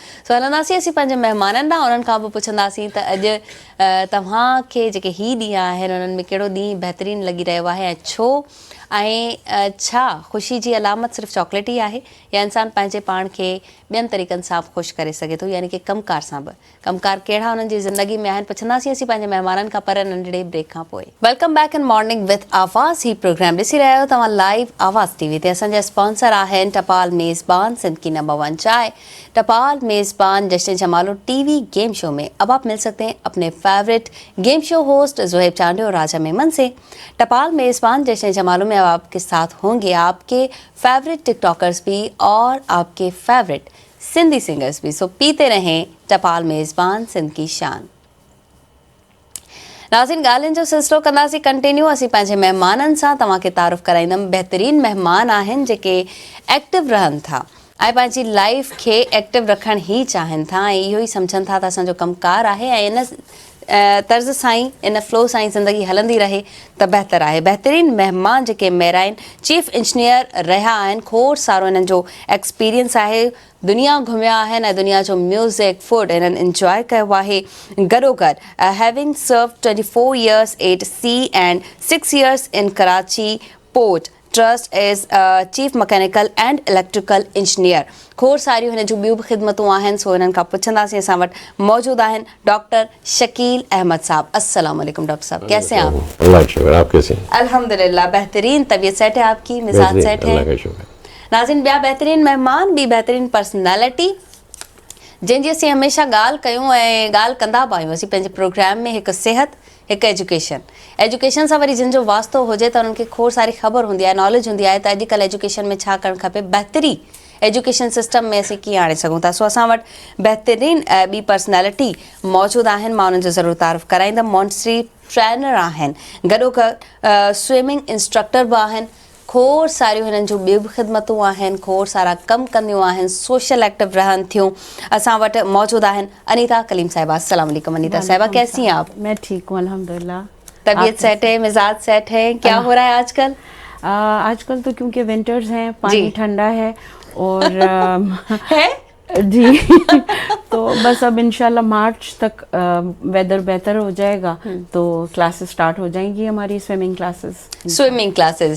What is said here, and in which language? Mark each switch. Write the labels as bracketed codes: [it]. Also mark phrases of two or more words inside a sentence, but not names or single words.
[sd] सो हलंदासीं असीं पंहिंजे महिमाननि ॾांहुं, उन्हनि खां बि पुछंदासीं त अॼु तव्हांखे जेके ही ॾींहं आहिनि उन्हनि में कहिड़ो ॾींहुं बहितरीनु लॻी रहियो आहे ऐं छो, ऐं छा ख़ुशी जी अलामत सिर्फ़ु चॉकलेट ई आहे या इंसानु पंहिंजे पाण खे ॿियनि तरीक़नि सां बि ख़ुशि करे सघे थो, यानी कि कमकार सां बि। कमकार कहिड़ा हुननि जी ज़िंदगी में आहिनि, पुछंदासीं असीं पंहिंजे महिमाननि खां, पर नंढड़े ब्रेक खां पोइ। [en] Welcome back in Morning with Awaz. [sd] ही प्रोग्राम ॾिसी रहिया आहियो तव्हां लाइव आवाज़ TV ते। असांजा स्पॉन्सर आहिनि टपाल मेज़बान, [ur] سندھ کی نمبر 1 چائے. ٹپال میزبان جشن جمالو TV [en] game show [ur] میں اب آپ مل سکتے ہیں اپنے [en] favourite game show host [ur] زوہیب چانڈے اور راجہ میمن سے. ٹپال میزبان جشن جمالو میں اب آپ کے ساتھ ہوں گے آپ کے [en] favourite TikTokers [ur] بھی اور آپ کے [en] favourite Sindhi singers [ur] بھی. سو پیتے رہیں ٹپال میزبان، سندھ کی شان. [sd] नाज़रीन, ॻाल्हियुनि जो सिलसिलो कंदासीं कंटिन्यू। असीं पंहिंजे महिमाननि सां तव्हांखे तारुफ़ कराईंदमि। बहितरीनु महिमान आहिनि जेके एक्टिव रहनि था ऐं पंहिंजी लाइफ खे एक्टिव रखणु ई चाहिनि था ऐं इहो ई सम्झनि था त असांजो कमकार आहे ऐं इन तर्ज़ सां ई, इन फ्लो सां ई ज़िंदगी हलंदी रहे त बहितरु आहे। बहितरीनु महिमान जेके [en] marine chief engineer [sd] रहिया आहिनि, खोड़ सारो इन्हनि जो एक्सपीरियंस आहे, दुनिया घुमिया आहिनि ऐं दुनिया जो म्यूज़िक, फूड इन्हनि इंजॉय कयो आहे। [en] गॾोगॾु हैविंग सर्व 24 years at sea and 6 years in Karachi Port Trust as Chief Mechanical and Electrical Engineer. [sd] खोड़ सारियूं हिन जूं ॿियूं बि ख़िदमतूं आहिनि, सो हिननि खां पुछंदासीं। असां वटि मौजूदु आहिनि डॉक्टर शकील अहमद साहब। [ar] السلام علیکم [ur] ڈاکٹر صاحب، کیسے ہیں آپ? اللہ کا شکر، آپ کیسے ہیں? الحمدللہ بہترین، طبیعت سیٹ ہے آپکی، مزاج سیٹ ہے? اللہ کا شکر. [sd] नाज़रीन, ॿिया बेहतरीन महिमान, ॿी बेहतरीन पर्सनैलिटी जंहिंजी असीं हमेशह ॻाल्हि कयूं ऐं ॻाल्हि कंदा बि आहियूं असीं पंहिंजे प्रोग्राम में। हिकु सिहत, हिकु एजुकेशन सां वरी जिन जो वास्तो हुजे त उन्हनि खे खोड़ सारी ख़बर हूंदी आहे, नॉलेज हूंदी आहे त अॼुकल्ह एजुकेशन में छा करणु खपे, बहितरी [en] education system [sd] में असीं कीअं आणे सघूं था। सो असां वटि बहितरीन ॿी पर्सनैलिटी मौजूदु आहिनि, मां उन्हनि जो ज़रूरु तारीफ़ कराईंदमि। [en] Montessori trainer [sd] आहिनि, गॾोगॾु [en] swimming instructor [sd] बि आहिनि, खोड़ सारियूं हिननि जूं ॿियूं बि ख़िदमतूं आहिनि, खोड़ सारा कमु कंदियूं आहिनि, [en] social active [sd] रहनि थियूं। असां वटि मौजूदु आहिनि अनीता कलीम साहिबा। [ar] السلام علیکم [ur] انیتا صاحبہ، کیسی ہیں آپ? میں ٹھیک ہوں الحمدللہ. طبیعت سیٹ ہے، مزاج سیٹ ہے? کیا ہو رہا ہے آجکل? آجکل تو کیونکہ ونٹرز ہیں، پانی ٹھنڈا ہے اور ہے جی تو بس اب انشاءاللہ مارچ تک ویدر بہتر ہو جائے گا تو [en] classes start [ur] ہو جائیں گی، ہماری [en] swimming classes